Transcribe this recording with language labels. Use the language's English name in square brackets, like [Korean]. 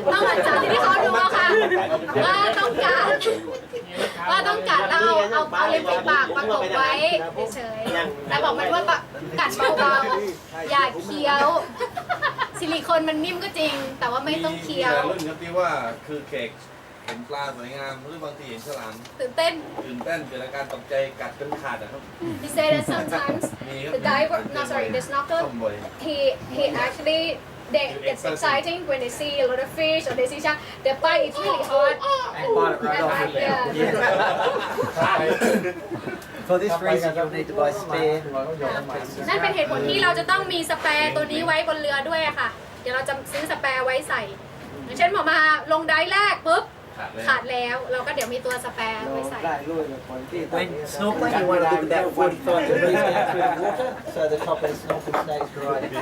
[Thai] ต้องหลังจากที่เขาดูอะค่ะว่าต้องการแล้วเอาลิปปิดปากประกบไว้เฉยๆแต่บอกมันว่ากัดเบาๆอย่าเคี้ยวซิลิโคนมันนิ่มก็จริงแต่ว่าไม่ต้องเคี้ยว รุ่นครับที่ว่าคือเค้กเห็นปลาสวยงามหรือบางทีเห็นฉลาม ตื่นเต้น เกิดอาการตกใจกัดจนขาดนะครับ [English] He said that sometimes the diver, no sorry, the snorkel, he actually they it's exciting when they see a lot of fish or they see shark. The bite is really hard. And bite it right off your lip. For this reason, you'll need to buy spare. [Thai] นั่นเป็นเหตุผลที่เราจะต้องมีสแปร์ตัวนี้ไว้บนเรือด้วยอะค่ะ เดี๋ยวเราจะซื้อสแปร์ไว้ใส่อย่างเช่นมาลงไดแรกปุ๊บขาดแล้วเราก็เดี๋ยวมีตัวสแปร์ไว้ใส่ [English] When snorkeling, you want to look about 45 degrees down through the water, so the top of the snorkel stays dry.